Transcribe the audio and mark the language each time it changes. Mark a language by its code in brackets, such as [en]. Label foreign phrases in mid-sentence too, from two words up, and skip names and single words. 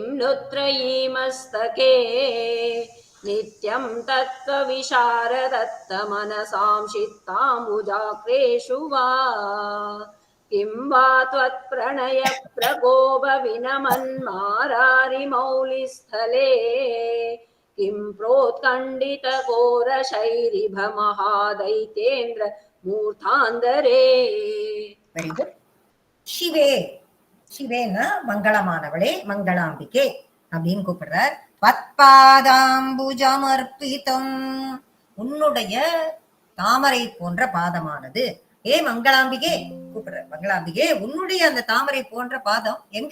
[sa] नु त्रयी मस्तके नित्यं तत्त्वविचार दत्तमनसां चित्ताम्बुजाग्रेषु वा किं वा त्वत्प्रणय प्रकोपविनमन्मारारिमौलिस्थले किं प्रोत्कण्डितघोरशैरिभमः दैत्येन्द्र मूर्धान्तरे [en] very good. [ta] சிவே, சிவேன்னா மங்களமானவளே, மங்களாம்பிகே அப்படின்னு கூப்பிடுறார். பத்பாதாம்புஜமர்ப்பிதம், உன்னுடைய தாமரை போன்ற பாதமானது. ஏ மங்களாம்பிகே கூப்பிடுற, மங்களாம்பிகே உன்னுடைய அந்த தாமரை போன்ற பாதம் எங்க?